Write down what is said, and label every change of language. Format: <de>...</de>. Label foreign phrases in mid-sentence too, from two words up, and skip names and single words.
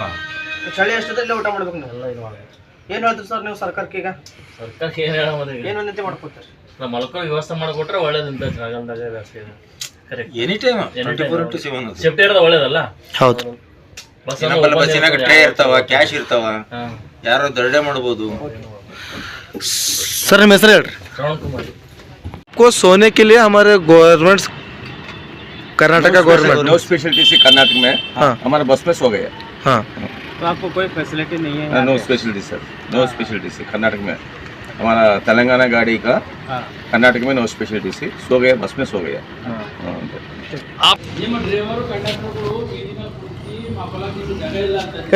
<kn>ಚಳಿ ಎಷ್ಟದಲ್ಲಿ ಊಟ ಮಾಡ್ಬೇಕು ನೀವು. ಏನ್ ಹೇಳ್ತೀರಿ ಸರ್ ನೀವು ಸರ್ಕಾರಕ್ಕೆ? ಈಗ ಸರ್ಕಾರಕ್ಕೆ ಏನು ಹೇಳೋದು, ಏನು ವಿನಂತಿ ಮಾಡ್ಕೊತೀರಿ? ನಾವು ಮಲ್ಕೋ ವ್ಯವಸ್ಥೆ ಮಾಡಿಕೊಟ್ರೆ ಒಳ್ಳೇದಂತ ಜಾಗಲ್ದಾಗ ವ್ಯವಸ್ಥೆ ಇದೆ. ಕರೆಕ್ಟ್,</kn> <en>any time 24/7</en> <kn>ಸೇಫ್ಟಿ ಇರೋದು ಒಳ್ಳೇದಲ್ಲ. ಹೌದು. ಬಸ್ಸಿನಾಗ ಟ್ರೇ ಇರ್ತಾವ, ಕ್ಯಾಶ್ ಇರ್ತಾವ, ಯಾರು ದರ್ಡೆ ಮಾಡ್ಬೋದು.</kn> <hi>सर हम हेल्री ಶ್ರವಣ್ ಕುಮಾರ್ को सोने के लिए हमारे गवर्नमेंट कर्नाटका गवर्नमेंट</hi> <en>no special TC</en> <hi>कर्नाटक में हाँ। हमारा बस में सो गया। हाँ, तो आपको कोई फैसिलिटी नहीं है?</hi> <en>no special TC</en> <hi>सर,</hi> <en>no special TC</en> <hi>कर्नाटक में। हमारा तेलंगाना गाड़ी का कर्नाटक में</hi> <en>no special TC,</en> <hi>सो गया बस में सो गया।</hi> <kn>ನಿಮ್ಮ ಡ್ರೈವರು ಕಂಡಕ್ಟರ್ಗಳು</kn>